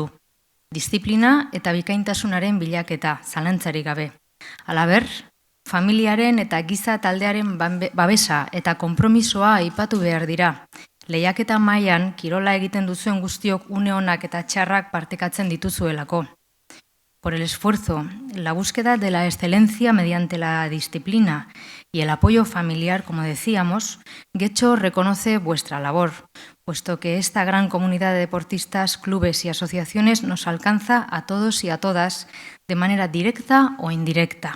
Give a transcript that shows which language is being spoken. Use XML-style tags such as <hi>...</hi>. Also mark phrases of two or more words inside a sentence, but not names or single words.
<eu>Diziplina eta bikaintasunaren bilaketa, zalantzarik gabe. Halaber, familiaren eta giza taldearen babesa eta konpromisoa aipatu behar dira. Lehiaketa mailan kirola egiten duzuen guztiok une onak eta txarrak partekatzen dituzuelako.</eu> <es>Por el esfuerzo, la búsqueda de la excelencia mediante la disciplina y el apoyo familiar, como decíamos, Getxo reconoce vuestra labor, puesto que esta gran comunidad de deportistas, clubes y asociaciones nos alcanza a todos y a todas de manera directa o indirecta.</es>